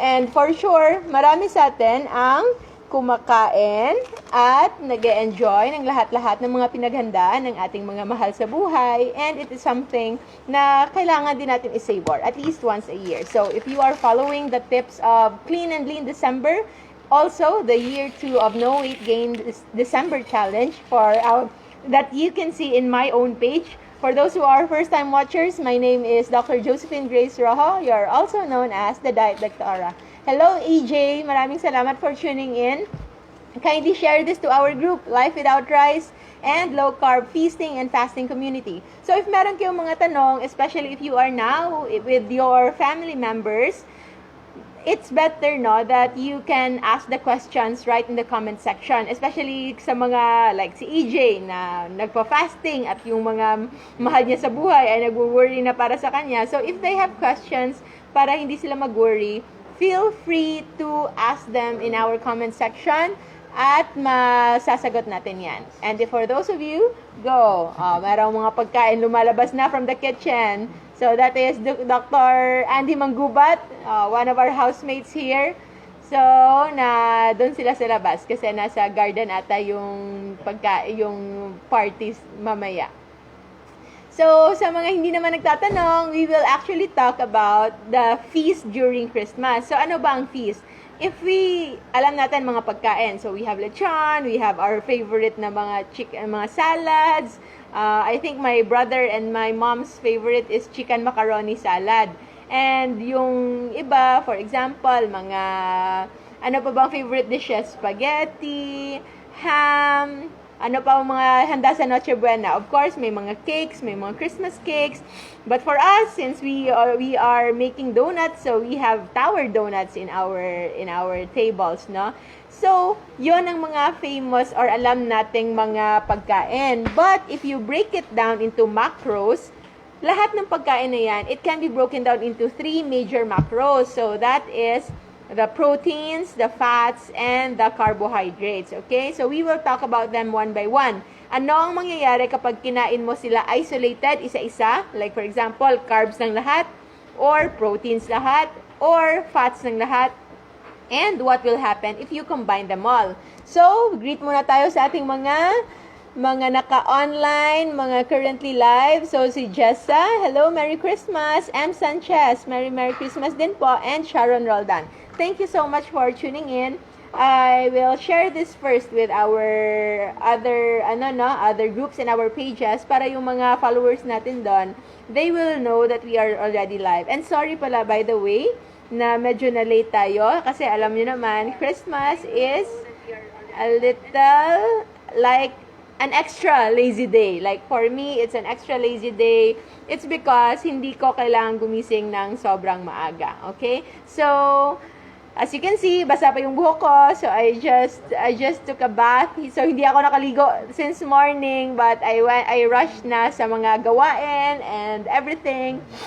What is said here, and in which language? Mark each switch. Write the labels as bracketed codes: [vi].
[en] And for sure, [tl] marami sa atin ang kumakain at nag-e-enjoy ng lahat-lahat ng mga pinaghandaan ng ating mga mahal sa buhay, [en] and it is something [tl] na kailangan din natin i-savor [en] at least once a year. So if you are following the tips of Clean and Lean December, also the year 2 of No Weight Gain December challenge that you can see in my own page. For those who are first-time watchers, my name is Dr. Josephine Grace Rojo. You are also known as the Diet Doctora. Hello, EJ. [tl] Maraming salamat [en] for tuning in. Kindly share this to our group, Life Without Rice and Low Carb Feasting and Fasting Community. So if [tl] meron kayong mga tanong, [en] especially if you are now with your family members, it's better that you can ask the questions right in the comment section, especially [tl] sa mga like si EJ na nagpa-fasting at yung mga mahal niya sa buhay ay nag-worry na para sa kanya. [en] So if they have questions, [tl] para hindi sila mag-worry, [en] feel free to ask them in our comment section [tl] at masasagot natin yan. [en] And for those of you, go! [tl] Merong mga pagkain lumalabas na from the kitchen. [en] So that is Dr. Andy Manggubat, one of our housemates here. [tl] So, doon sila sa labas kasi nasa garden ata yung parties mamaya. [en] So, [tl] sa mga hindi naman nagtatanong, [en] we will actually talk about the feast during Christmas. So, [tl] ano ba ang feast? If alam natin mga pagkain. [en] So, we have lechon, we have our favorite na mga salads. I think my brother and my mom's favorite is chicken macaroni salad. [tl] And yung iba, for example, mga, ano pa bang favorite dishes? Spaghetti, ham, ano pa ang mga handa sa Noche Buena? Of course, may mga cakes, may mga Christmas cakes. [en] But for us, since we are making donuts, so we have tower donuts in our tables, no? [tl] So, yon ang mga famous or alam nating mga pagkain. [en] But if you break it down into macros, [tl] lahat ng pagkain na yan, [en] it can be broken down into 3 major macros. So, that is the proteins, the fats, and the carbohydrates. Okay? So, we will talk about them one by one. [tl] Ano ang mangyayari kapag kinain mo sila isolated, isa-isa? [en] Like, for example, carbs ng lahat, or proteins lahat, or fats ng lahat. And what will happen if you combine them all? [tl] So, greet muna tayo sa ating mga naka-online, mga currently live. [en] So, si Jessa, hello, Merry Christmas. M. Sanchez, Merry Christmas din po. And Sharon Roldan. Thank you so much for tuning in. I will share this first with our other groups and our pages [tl] para yung mga followers natin doon, [en] they will know that we are already live. And sorry pala, by the way, [tl] na medyo na late tayo kasi alam niyo naman, [en] Christmas is a little like an extra lazy day. Like for me, it's an extra lazy day. It's because [tl] hindi ko kailangan gumising ng sobrang maaga. [en] Okay? So, as you can see, [tl] basa pa yung buhok ko. [en] So, I just took a bath. [tl] So, hindi ako nakaligo since morning. [en] But I rushed na sa mga gawain and everything.